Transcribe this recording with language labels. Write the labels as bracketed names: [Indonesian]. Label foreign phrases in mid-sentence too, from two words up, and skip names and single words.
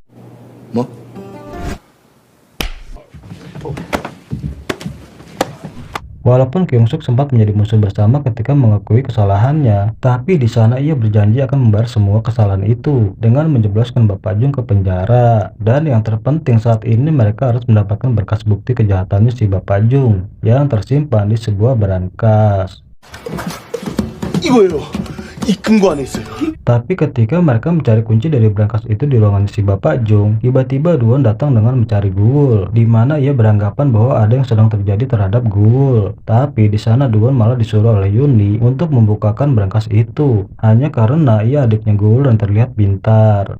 [Indonesian] Walaupun Kyung Suk sempat menjadi musuh bersama ketika mengakui kesalahannya, tapi di sana ia berjanji akan membayar semua kesalahan itu dengan menjebloskan Bapak Jung ke penjara. Dan yang terpenting saat ini mereka harus mendapatkan berkas bukti kejahatannya si Bapak Jung yang tersimpan di sebuah berangkas. [Korean] 이거예요. 이 금고 안에 있어요. [Indonesian] Tapi ketika mereka mencari kunci dari berangkas itu di ruangan si Bapak Jung, tiba-tiba Duwon datang dengan mencari Guwul, di mana ia beranggapan bahwa ada yang sedang terjadi terhadap Guwul. Tapi di sana Duwon malah disuruh oleh Yuni untuk membukakan berangkas itu, hanya karena ia adiknya Guwul dan terlihat pintar.